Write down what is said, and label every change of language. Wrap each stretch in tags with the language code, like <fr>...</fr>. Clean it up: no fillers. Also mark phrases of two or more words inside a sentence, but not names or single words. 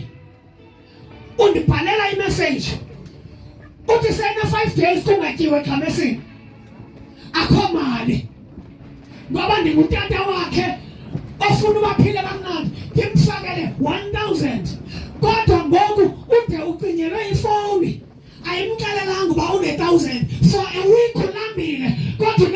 <xh>Undibhalela imessage uthi sena 5 days kungatyiwe eXhamesini akho mali, ngoba ndingutata wakhe ofuna ubaphile kamnandi ndimfakele 1000. Kodwa ngoku ude ucinyelwe ifoni ayimxelelanga uba une-1000</xh> <en>for a week</en> <xh>ulambile.</xh>